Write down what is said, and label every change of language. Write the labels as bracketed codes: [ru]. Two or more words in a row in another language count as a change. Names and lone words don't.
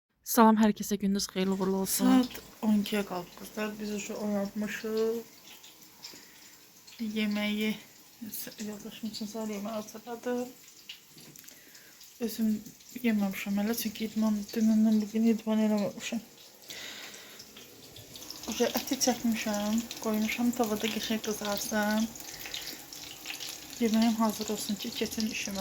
[az] Salam, hər kəsə gündüz xeyirli uğurlu olsun. [tr] Saat 12'ye kalktı kızlar. Biz şu oyanmışız. [az] Yemeği yoldaşım için səhər yemeği hazırladım. Özüm yeməmişəm hələ çünki dünündən bugün idman eləməmişəm. Əti çəkmişəm, qoymuşam tavada qəşəng qızarsın. Yemeğim hazır olsun ki keçin işimə.